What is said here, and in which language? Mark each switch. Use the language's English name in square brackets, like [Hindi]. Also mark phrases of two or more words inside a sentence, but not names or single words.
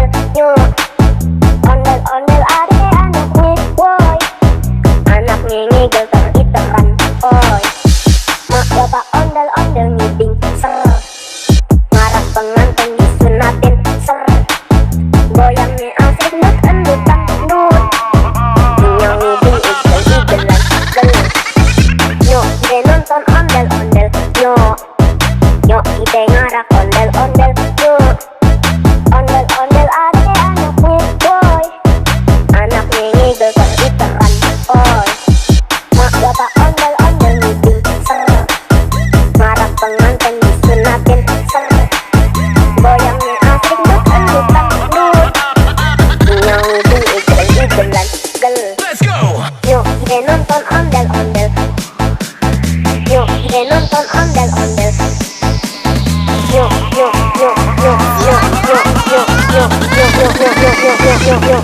[Betawi] Yuk ondel-ondel ade anaknya boy. Anaknya ngigel teriteran oi. Mak bapak ondel-ondel ngiding ser. Ngarak penganten disunatin ser. Goyangnya asik duk endut dangdut. Nyong ngiding igel-igelan gel. Yuk ide nonton ondel-ondel. Yuk ide ngarak ondel-ondel. Yuk ondel-ondel ade anaknya boy. Anaknya ngigel teriteran oi. Mak bapak ondel-ondel ngiding ser. Ngarak penganten disunatin ser. Goyangnya asik duk endut dangdut. Nyong ngiding igel-igelan gel. [English] Let's go. [Betawi] Yuk ide nonton ondel-ondel. Yuk ide nonton ondel-ondel. Yuk yuk yuk yuk yuk yuk yuk yuk yuk yuk yuk yuk yuk yuk yuk.